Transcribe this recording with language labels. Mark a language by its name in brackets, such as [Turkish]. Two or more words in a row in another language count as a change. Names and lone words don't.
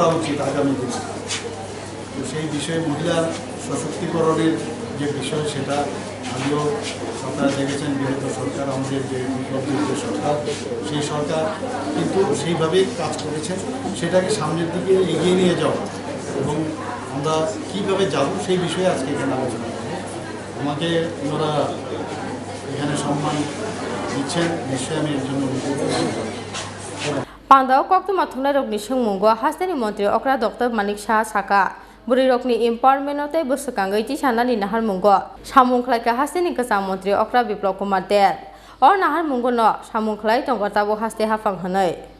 [Bangla] উচিত আগামী দিনে তো সেই বিষয়ে মহিলার সশক্তিকরণের যে বিষয় সেটা আগেও আপনারা দেখেছেন বিগত সরকার আমাদের যে বিপ্লবীর যে সরকার সেই সরকার কিন্তু সেইভাবেই কাজ করেছে সেটাকে সামনের দিকে এগিয়ে নিয়ে যাওয়া এবং আমরা কীভাবে যাব সেই বিষয়ে আজকে এখানে আলোচনা করব আমাকে ওনারা এখানে সম্মান দিচ্ছেন নিশ্চয়ই আমি এর জন্য [Kok Borok] Pandaw Koktu Mathunai Rokni Sungmungo Hasteni Mantri Okra Dr. Manik Shaha Saka Buri Rokni Empowerment Ote Busakangai Ti Sanani Nahar Mungo Samung Khlaika Hasteni Kesam Mantri Okra Biplop Kumar Dev Or Nahar Mungo no Samung Khlai Tongkotabo Haste Hafang Hanai